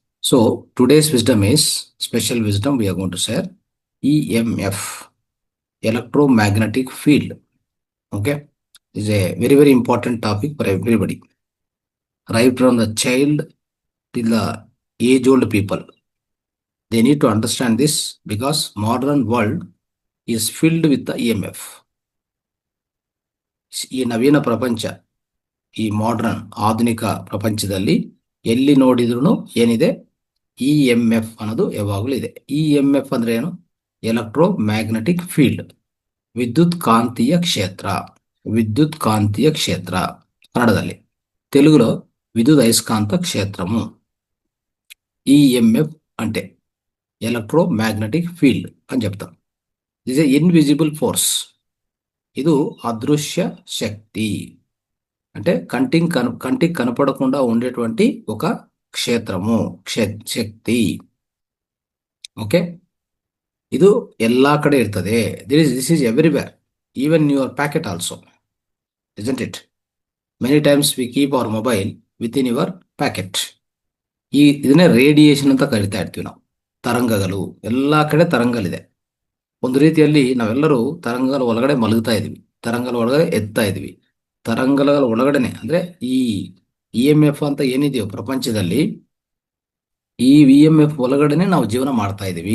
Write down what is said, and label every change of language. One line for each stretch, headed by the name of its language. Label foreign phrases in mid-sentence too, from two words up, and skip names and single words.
English: So today's wisdom is special wisdom we are going to share EMF, electromagnetic field. Okay, this is a very important topic for everybody, right from the child till the age old people. They need to understand this because modern world is filled with the EMF.
Kannada: ಈ ನವೀನ ಪ್ರಪಂಚ, ಈ ಮಾಡರ್ನ್ ಆಧುನಿಕ ಪ್ರಪಂಚದಲ್ಲಿ ಎಲ್ಲಿ ನೋಡಿದ್ರು ಏನಿದೆ, ಇ ಎಂ ಎಫ್ ಅನ್ನೋದು ಯಾವಾಗಲೂ ಇದೆ. ಇ ಎಂ ಎಫ್ ಅಂದ್ರೆ ಏನು?
English: electro magnetic field,
Kannada: ವಿದ್ಯುತ್ ಕಾಂತೀಯ ಕ್ಷೇತ್ರ. ವಿದ್ಯುತ್ ಕಾಂತೀಯ ಕ್ಷೇತ್ರ ಕನ್ನಡದಲ್ಲಿ,
Telugu: తెలుగులో విద్యుత్ అయస్కాంత క్షేత్రము. ఈఎంఎఫ్ అంటే
English: electro magnetic field
Telugu: అని చెప్తాం.
English: this a invisible force.
Telugu: ఇది అదృశ్య శక్తి, అంటే కంటికి కనపడకుండా ఉండేటువంటి ఒక ಕ್ಷೇತ್ರము, ಶಕ್ತಿ.
Kannada: ಓಕೆ, ಇದು ಎಲ್ಲಾ ಕಡೆ ಇರ್ತದೆ.
English: this is everywhere, even your packet also, isn't it? Many times we keep our mobile within your packet.
Kannada: ಇದನ್ನೇ ರೇಡಿಯೇಷನ್ ಅಂತ ಕರಿತಾ ಇರ್ತೀವಿ ನಾವು. ತರಂಗಗಳು, ಎಲ್ಲಾ ಕಡೆ ತರಂಗಗಳಿದೆ. ಒಂದು ರೀತಿಯಲ್ಲಿ ನಾವೆಲ್ಲರೂ ತರಂಗಗಳ ಒಳಗಡೆ ಮಲಗ್ತಾ ಇದೀವಿ, ತರಂಗಗಳ ಒಳಗಡೆ ಎತ್ತಾ ಇದೀವಿ. ತರಂಗಗಳ ಒಳಗಡೆನೆ ಅಂದ್ರೆ ಈ ಇ ಎಂ ಎಫ್ ಅಂತ ಏನಿದೆಯೋ ಪ್ರಪಂಚದಲ್ಲಿ, ಈ ವಿ ಎಂ ಎಫ್ ಒಳಗಡೆನೆ ನಾವು ಜೀವನ ಮಾಡ್ತಾ ಇದೀವಿ.